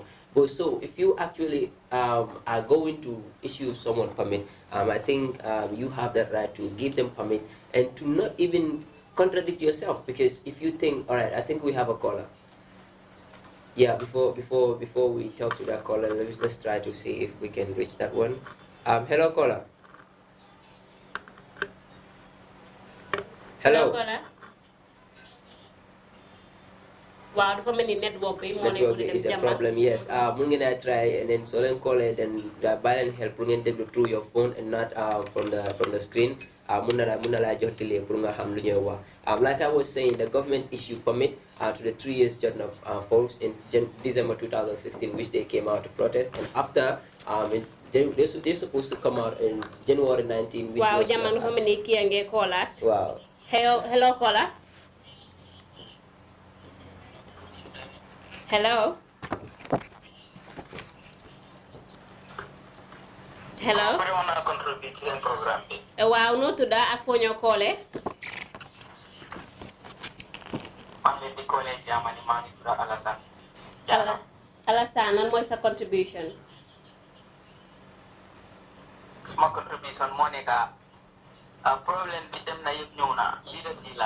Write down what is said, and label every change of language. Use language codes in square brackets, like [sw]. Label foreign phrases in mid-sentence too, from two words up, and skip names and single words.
[en] But so if you actually are going to issue someone permit, I think you have that right to give them permit and to not even contradict yourself, because if you think, all right, I think we have a caller. Yeah, before we talk to that caller, let's try to see if we can reach that one. Hello, caller. Hello. [wo] Wow, dafa mel ni network bi moo [en] Network is a problem, yes. [wo] Mun ngeen [en] try and then so leen call it and [wo] bàyyi leen [en] help [wo] pour ngeen déglu [en] through your phone and not from the screen. [wo] Mun na laa jox delay pour nga xam lu ñuy wax. [en] Like I was saying, the government issued permit to the 3 years Jotna folks in December 2016, which they came out to protest, and after they're supposed to come out in January 19, which wow, was [wo] Jammang dafa mel ni kii a ngi koolaat. Wow. [en] Hello caller. Hello. Hello. [wo] Waaw noo tudda ak foo ñoo koole. Alassane lan mooy sa contribution. [en] Small contribution [wo] moo nekk problème bi dem na yëpp ñëw na leadership la.